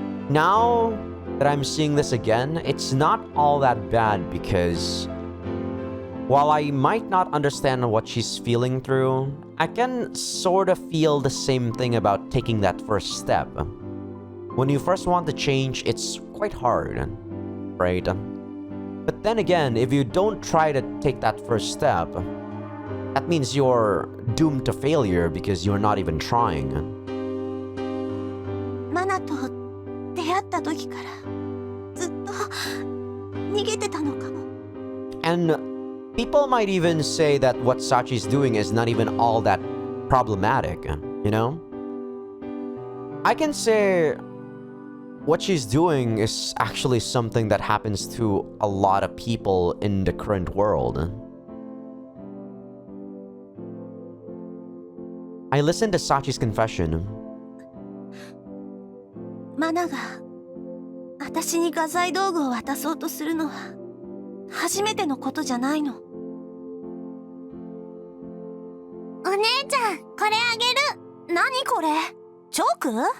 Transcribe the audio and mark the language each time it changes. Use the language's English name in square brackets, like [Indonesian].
[English] Now that I'm seeing this again, it's not all that bad because while I might not understand what she's feeling through, I can sort of feel the same thing about taking that first step. When you first want to change, it's quite hard, right? But then again, if you don't try to take that first step, that means you're doomed to failure because you're not even trying. [Japanese] マナと出会った時からずっと逃げてたのかも [English] And people might even say that what Sachi's doing is not even all that problematic, you know? I can say what she's doing is actually something that happens to a lot of people in the current world. I listened to Sachi's confession. [Japanese] マナが私に画材道具を渡そうとするのは初めてのことじゃないのお姉ちゃんこれあげる何これチョーク